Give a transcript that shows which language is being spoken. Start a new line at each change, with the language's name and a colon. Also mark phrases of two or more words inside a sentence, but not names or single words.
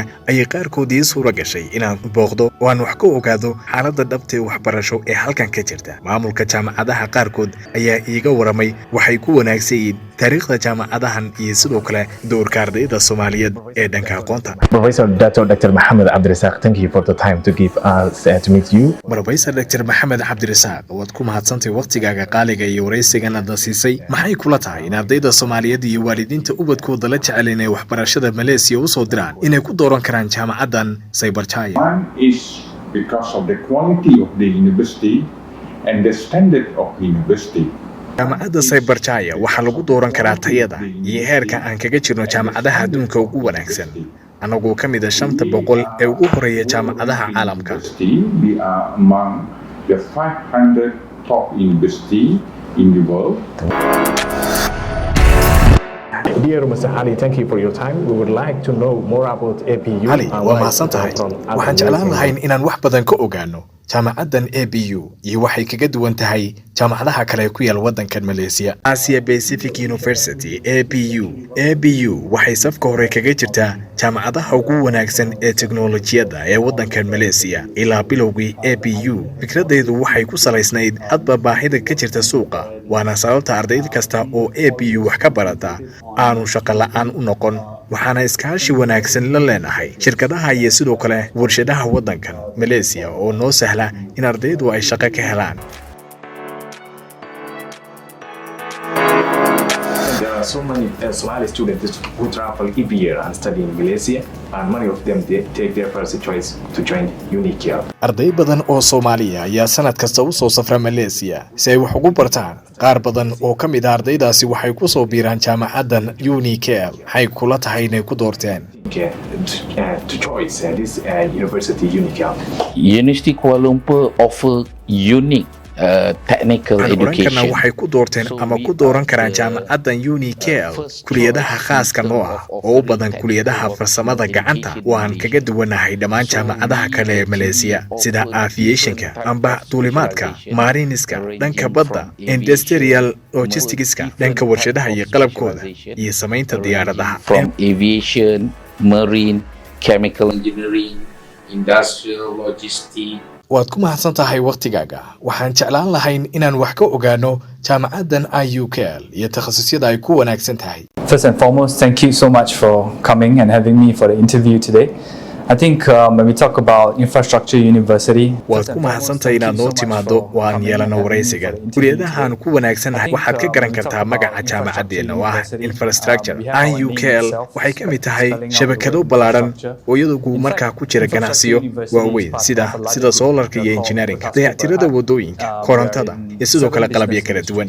Somali: ay qaarkood suura gashay inaan booqdo oo aan wax ka ogaado xaaladda dhabta ee waxbarasho ee halkan ka jirta maamulka jaamacadaha qaarkood ayaa iiga waramay waxay ku wanaagsan yihiin taariikhda jaamacadahan iyo sidoo kale doorka ardayda Soomaaliyeed ee dhanka aqoonta.
English: Professor Dr. Mohammed Abdirasaq, thank you for the time to give us to meet you.
Somali: Professor Dr. Mohammed Abdirasaq, waad ku mahadsantahay waqtigaaga qaaliga iyo wareysigan aad siisay. Maxay kula tahay in ardayda Soomaaliyeed iyo waalidiinta ubadkooda la jecel inay waxbarashada Malaysia u soo diraan inay ku dooran karaan jaamacadan Cyberjaya?
English: One is because of the quality of the university and the standard of university.
Somali: jaamacadda Cyberjaya waxaa lagu dooran karaa tayada iyo heerka aan kaga jirno jaamacadaha adduunka ugu wanaagsan anagoo ka mid ah 500 ee ugu horeeya jaamacadaha caalamka.
English: We are among the 500 top universities in the world. Dear Mr. Ali, thank you for your time. We would like to know more about APU.
Somali: Ali, waa mahadsan tahay. Waxaan jeclaan lahayn inaan wax badan ka ogaano jaamacaddan APU iyo waxay kaga duwan tahay jaamacadaha kale ku yaal waddankan Malaysia. Asia Pacific University APU waxay safka hore kaga jirtaa jaamacadaha ugu wanaagsan ee teknoolajiyadda ee waddankan Malaysia. Ilaa bilowgii APU fikradeedu waxay ku salaysnayd hadba baahida ka jirta suuqa, waana sababta ardayd kasta oo APU wax ka barata aanu shaqo la'aan u noqon. waxaana iskaashi wanaagsan la leenahay shirkadaha iyo sidoo kale warshadaha waddankan Malaysia oo noo sahla in ardaydu ay shaqo ka helaan.
English: There are so many Somali students who travel every year and study in Malaysia, and many of them they take their first choice to join UniCare.
Somali: Arday badan oo Soomaaliya ayaa sanad kasta u soo safra Malaysia si ay wax ugu bartaan. Qaar badan oo ka mid ah ardaydaasi waxay ku soo biiraan jaamacaddan UniCare. Waxay kula tahay inay ku doorteen
English: to choice this university UniCare. University Kuala Lumpur offer unique technical education.
Somali: waxay ku doorteen ama ku dooran karaan jaamacaddan UniCare kuliyadaha khaaska noo ah oo u badan kuliyadaha farsamada gacanta waan kaga duwanahay dhammaan jaamacadaha kale ee Malaysia sida aviationka amba duulimaadka mariniska dhanka badda
English: industrial logisticska
Somali: dhanka warshadaha iyo qalabkooda iyo samaynta diyaaradaha
English: from aviation marine chemical engineering industrial logistics.
Somali: waad ku mahadsan tahay waqtigaaga waxaan jeclaan lahayn inaan wax ka ogaano jaamacaddan IUCL iyo takhasusyada ay ku wanaagsan tahay.
English: First and foremost, thank you so much for coming and having me for the interview today. I think when we talk about infrastructure university,
Somali: waad ku mahadsantahay inaad noo timaado waan yeelano waraysigan. Kuliyadahan ku wanaagsanahay waxaad ka garan kartaa magaca jaamacaddeena oo ah infrastructure. IUCL waxay ka mid tahay shabakado ballaaran oo iyadu markaa ku jira ganacsiyo waaweyn sida solarka iyo engineeringa, dayactirada wadooyinka, korontada iyo sidoo kale qalabyo kala duwan.